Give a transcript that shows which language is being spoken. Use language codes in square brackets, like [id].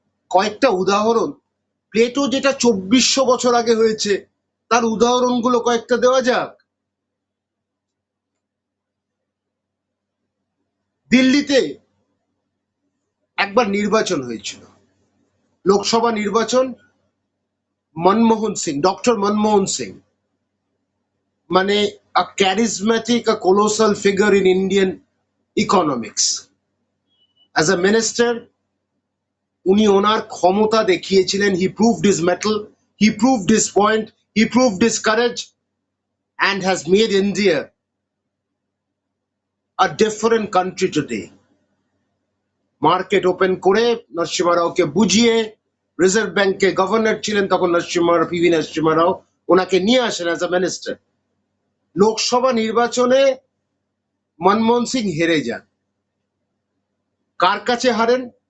[bn] কয়েকটা উদাহরণ, প্লেটো যেটা 2400 বছর আগে হয়েছে তার উদাহরণগুলো কয়েকটা দেওয়া যাক। দিল্লিতে একবার নির্বাচন হয়েছিল, লোকসভা নির্বাচন। [en] Manmohan Singh, doctor Manmohan Singh, মানে a charismatic, a colossal figure in Indian economics. As a minister, [bn] উনি ওনার ক্ষমতা দেখিয়েছিলেন। [en] He proved his mettle, he proved his point, he proved his courage and has made India a different country today. [bn] Market open করে নরসিমা রাওকে বুঝিয়ে, reserve ব্যাংকে governor ছিলেন তখন PV Narasimha রাও, ওনাকে নিয়ে আসেন [en] As a minister. [bn] লোকসভা নির্বাচনে মনমোহন সিং হেরে যান। কার কাছে হারেন?